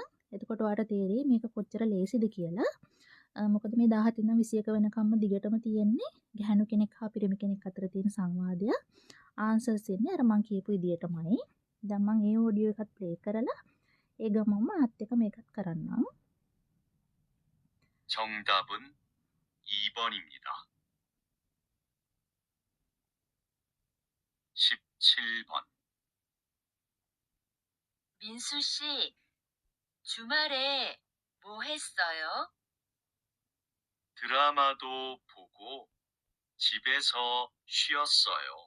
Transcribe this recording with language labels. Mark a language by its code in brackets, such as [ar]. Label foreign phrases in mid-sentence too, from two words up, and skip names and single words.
[si] එතකොට ඔයාලට තේරෙයි මේක කොච්චර ලේසිද කියලා. මොකද මේ 17 ඉඳන් 21 වෙනකම්ම දිගටම තියෙන්නේ ගැහණු කෙනෙක් හා පිරිමි කෙනෙක් අතර තියෙන සංවාදය. ආන්සර්ස් එන්නේ අර මම කියපු විදියටමයි. දැන් මම ඒ ඔඩියෝ එකත් ප්ලේ කරලා ඒ ගමන්ම අත් එක මේකත් කරන්නම්. [ko] 정답은 2번입니다. 17번. 민수 씨, 주말에 뭐 했어요? 드라마도 보고 집에서 쉬었어요.